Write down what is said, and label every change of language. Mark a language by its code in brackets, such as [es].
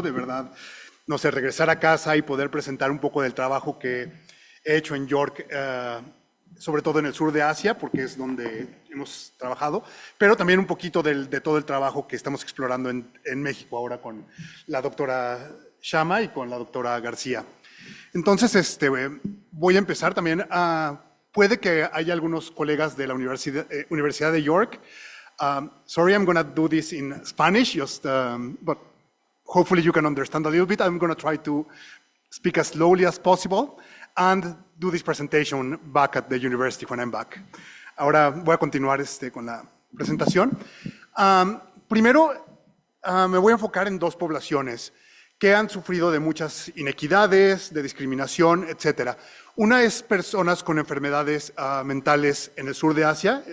[es] De verdad, no sé, regresar a casa y poder presentar un poco del trabajo que he hecho en York, sobre todo en el sur de Asia, porque es donde hemos trabajado, pero también un poquito de todo el trabajo que estamos explorando en México ahora con la doctora Shama y con la doctora García. Entonces, voy a empezar también puede que haya algunos colegas de la Universidad de York. [en] Sorry, I'm going to do this in Spanish, but hopefully you can understand a little bit. I'm going to try to speak as slowly as possible and do this presentation back at the university when I'm back. [es] Ahora voy a continuar con la presentación. Primero, me voy a enfocar en dos poblaciones que han sufrido de muchas inequidades, de discriminación, etc. Una es personas con enfermedades mentales en el sur de Asia.